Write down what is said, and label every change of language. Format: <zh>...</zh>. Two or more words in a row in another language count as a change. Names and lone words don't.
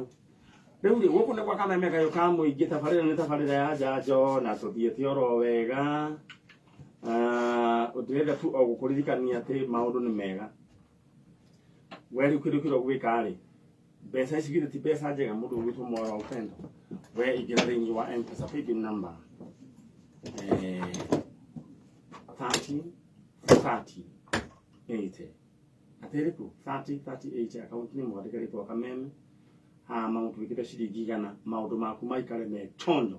<ki>Rĩu rĩ gũkũ nĩ gwa kameme kayo ka mũingĩ, tabarĩra nĩ tabarĩra ya Njanjo na tũthiĩte oro wega. Ndĩrenda tu o gũkũririkania atĩ maũndũ nĩ mega. We rĩu kĩndũ kĩrĩa ũgwĩka rĩ, mbeca ici githĩ ti mbeca njega mũndũ ũgwĩtwo</ki> <sw>moyo wa upendo.</sw> <ki>We ingĩra thĩinĩ wa M-Pesa</ki> <en>paybill number</en> <ki>30 atĩrĩku 30 akaunti-inĩ mwandĩke rĩtwa kameme maũndũ wĩkĩte ciringi 100, maũndũ maku maikare me tondo.</ki>